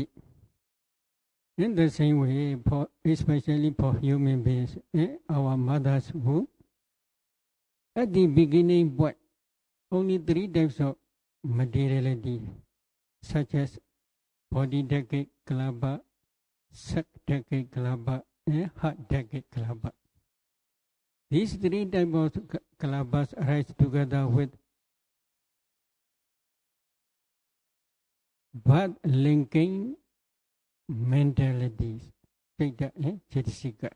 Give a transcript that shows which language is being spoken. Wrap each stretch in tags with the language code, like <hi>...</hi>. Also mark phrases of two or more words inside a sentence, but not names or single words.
<en>In the same way, especially for human beings, in our mother's womb, at the beginning, what? Only three types of materiality, such as body-decade kalāpa, octad-kalāpas, and Bhaddanta. These three types of kalāpas arise together with birth-linking mentalities, cittaja and chittajas.</en>